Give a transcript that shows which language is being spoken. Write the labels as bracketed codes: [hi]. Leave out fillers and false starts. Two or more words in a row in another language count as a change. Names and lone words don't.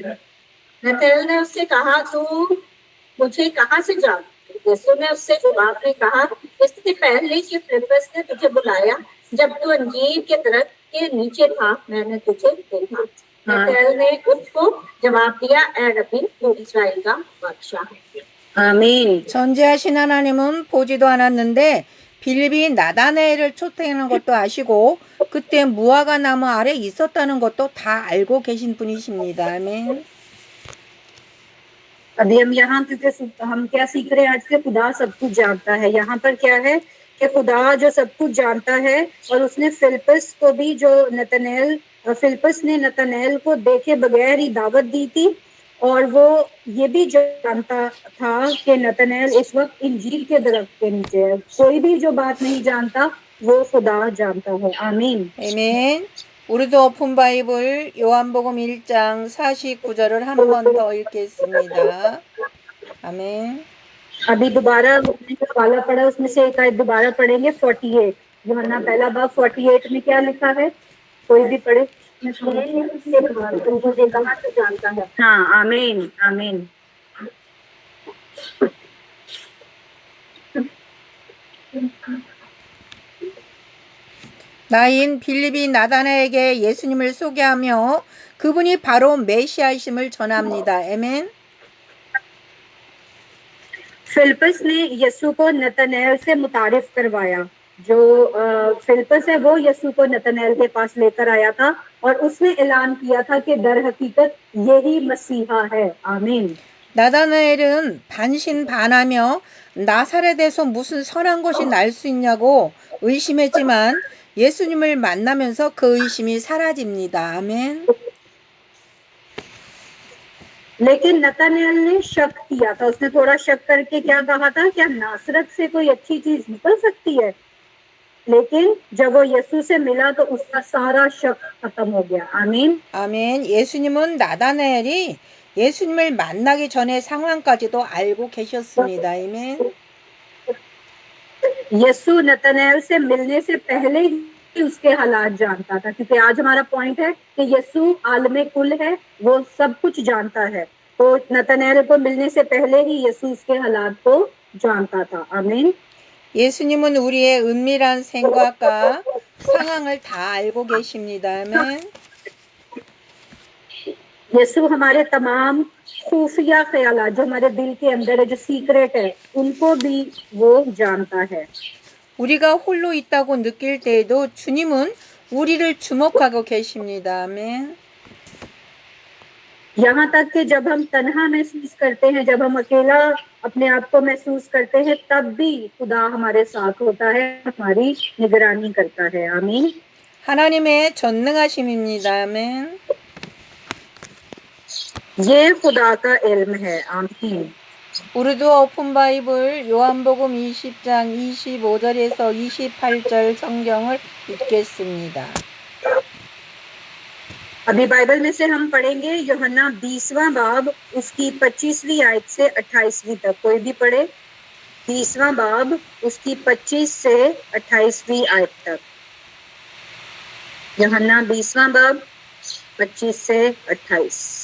[ur] نتن ایل نے اس سے کہا تو مجھے کہاں سے جانتا? یسوع نے اس سے جواب میں کہا اس سے پہلے کہ فلپس نے تجھے بلایا جب تو انجیر کے درخت کے نیچے تھا میں نے تجھے دیکھا. نتن ایل نے اس کو جواب دیا اے ربی تو اسرائیل کا بادشاہ ہے. [ko] 아멘. 전지하신 하나님은 보지도 않았는데 빌립이 나다나엘을 초대하는 것도 아시고 그때 무화과 나무 아래 있었다는 것도 다 알고 계신 분이십니다. 아멘. [ur] ابھی ہم یہاں ہم کیا سیکھ رہے ہیں آج کے خدا سب کچھ جانتا ہے. یہاں پر کیا ہے کہ خدا جو سب کچھ جانتا ہے اور اس نے فلپس کو بھی فلپس نے نتن ایل کو دیکھے بغیر ہی دعوت دی تھی اور وہ یہ بھی جانتا تھا کہ نتن ایل اس وقت انجیل کے درخت کے نیچے ہے. کوئی بھی جو بات نہیں جانتا وہ خدا جانتا ہے. आमीन। [ko] 아멘. 우리도 오픈 바이블 요한복음 1장 49절을 한 번 더 읽겠습니다. 아멘. [ur] ابھی دوبارہ والا پڑھا اس میں سے ایک آیت دوبارہ پڑھیں گے 48. یوحنا پہلا باب 48 میں کیا لکھا ہے? کوئی بھی پڑھے۔ جانتا ہے. ہاں آمین آمین. [ko] 나인 빌립이 나다나에게 예수님을 소개하며 그분이 바로 메시아이심을 전합니다. 아멘. [ur] فلپس نے یسوع کو نتن ایل سے متعارف کروایا. جو فلپس ہے وہ یسوع کو نتن ایل کے پاس لے کر آیا تھا اور اس نے اعلان کیا تھا کہ در حقیقت یہی مسیحا ہے. आमीन। [ko] 나다나엘은 반신반하며 나사렛에서 무슨 선한 것이 날 수 있냐고 의심했지만 예수님을 만나면서 그 의심이 사라집니다. 아멘. [ur] لیکن نتن ایل نے شک کیا تھا. اس نے تھوڑا شک کر کے کیا کہا تھا؟ کیا ناصرت سے کوئی اچھی چیز نکل سکتی ہے? لیکن جب وہ یسوع سے ملا تو اس کا سارا شک ختم ہو گیا. आमीन। [ko] 아멘. 예수님은 나다나엘이 예수님을 만나기 전의 상황까지도 알고 계셨습니다. 아멘. [ur] یسوع نتن ایل سے ملنے سے پہلے ہی اس کے حالات جانتا تھا، کیونکہ آج ہمارا پوائنٹ ہے کہ یسوع عالمِ کل ہے، وہ سب کچھ جانتا ہے. تو نتن ایل کو ملنے سے پہلے ہی یسوع اس کے حالات کو جانتا تھا. आमीन। [ko] 예수님은 우리의 은밀한 생각과 상황을 다 알고 계십니다. 아멘. [ur] یسوع ہمارے تمام خفیہ خیالات جو ہمارے دل کے اندر ہے، جو سیکرٹ ہے، ان کو بھی وہ جانتا ہے. [ko] 우리가 홀로 있다고 느낄 때에도 주님은 우리를 주목하고 계십니다. 아멘. [ur] یہاں تک کہ جب ہم تنہا محسوس کرتے ہیں، جب ہم اکیلا اپنے آپ کو محسوس کرتے ہیں، تب بھی خدا ہمارے ساتھ ہوتا ہے، ہماری نگرانی کرتا ہے. आमीन। [ko] 하나님의 전능하심입니다. 아멘. [ur] یہ خدا کا علم ہے۔ آمین. [ko] 우리도 오픈 바이블 요한복음 20장 25절에서 28절 성경을 읽겠습니다. [ur] ابھی بائبل میں سے ہم پڑھیں گے یوحنا 20واں باب اس کی 25ویں آیت سے 28ویں تک. کوئی بھی پڑھے 20واں باب اس کی 25 سے 28ویں آیت تک. یوحنا 20واں باب 25 سے 28.